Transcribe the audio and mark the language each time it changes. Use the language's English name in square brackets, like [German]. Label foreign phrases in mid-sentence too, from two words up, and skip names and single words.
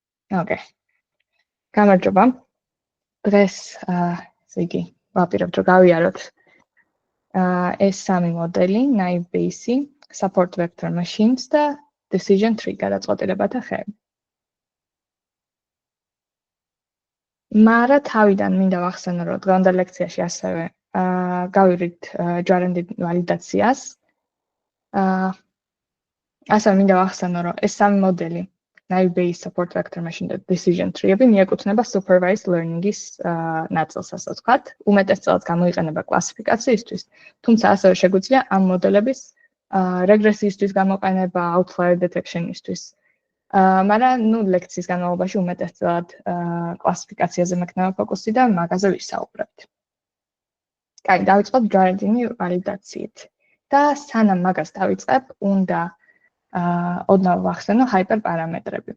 [Georgian] Okay. გამარჯობა. დღეს ესე იგი ვაპირებთ რომ გავიაროთ ეს სამი მოდელი, [English] naive Bayes, support vector machines [Georgian] და [English] decision tree [Georgian] გადაწყვეტილებათა ხეები. მაგრამ თავიდან მინდა ვახსენო რომ დღევანდელ ლექციაში ასევე გავივრით ჯვარენდი ვალიდაციას. ასევე მინდა ვახსენო რომ ეს სამი მოდელი [English] naive Bayes, support vector machine [Georgian] და [English] decision tree- [Georgian] ები მიეკუთვნება [English] supervised learning- [Georgian] ის ნაწილს, ასე ვთქვათ. უმეტესწილად გამოიყენება კლასიფიკაციისთვის, თუმცა ასევე შეგვიძლია ამ მოდელების რეგრესიისთვის გამოყენება, [English] outlier detection-ისთვის. [Georgian] მაგრამ ლექციის განმავლობაში უმეტესწილად კლასიფიკაციაზე მექნება ფოკუსი და მაგაზე ვისაუბრებთ. კაი, დავიწყოთ ჯვარენდინი ვალიდაციით. და სანამ მაგას დავიწყებ, უნდა ოდნავ ვახსენო ჰაიპერპარამეტრები.